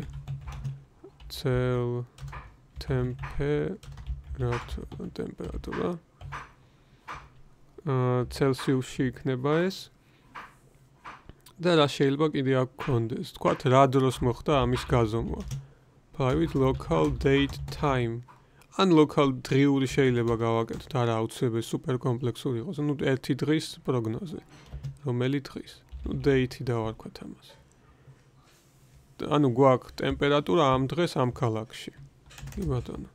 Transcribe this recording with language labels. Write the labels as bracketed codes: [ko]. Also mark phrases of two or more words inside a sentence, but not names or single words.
[ka] Cell ტემპერატურა. Celsius-ში იქნება ეს. და რა შეიძლება კიდე აქ გქონდეს. თქვათ რა დროს მოხდა ამის გაზომვა. [en] Private local date time. [ka] ან local დღიური შეიძლება გავაკეთოთ, არა აუცილებელი სუპერ კომპლექსური იყოს. ნუ ერთი დღის პროგნოზი. რომელი დღის? ნუ date-ი დავარქვათ ამას. ანუ გვაქვს ტემპერატურა ამ დღეს ამ ქალაქში. კი ბატონო.